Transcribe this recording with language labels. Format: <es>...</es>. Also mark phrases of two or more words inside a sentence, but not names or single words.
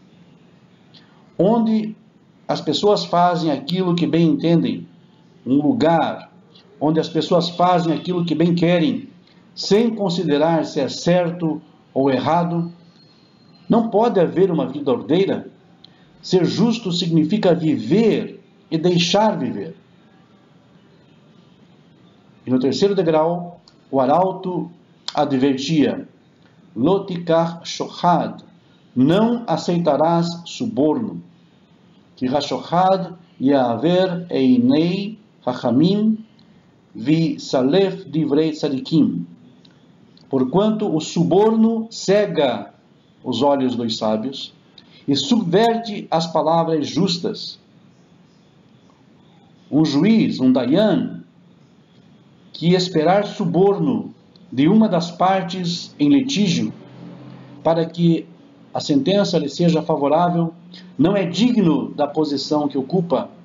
<pt>Onde as pessoas fazem aquilo que bem entendem, um lugar onde as pessoas fazem aquilo que bem querem, sem considerar se é certo ou errado, não pode haver uma vida ordeira. Ser justo significa viver e deixar viver. E no terceiro degrau, o arauto advertia:</pt> <he>לא תקח שוחד,</he> <pt>não aceitarás suborno.</pt> <he>Que השוחד יעוור עיני חכמים ויסלף דברי צדיקים.</he> <pt>Porquanto o suborno cega os olhos dos sábios e subverte as palavras justas. Um juiz, um dayan, que esperar suborno de uma das partes em litígio para que a sentença lhe seja favorável, não é digno da posição que ocupa.</pt>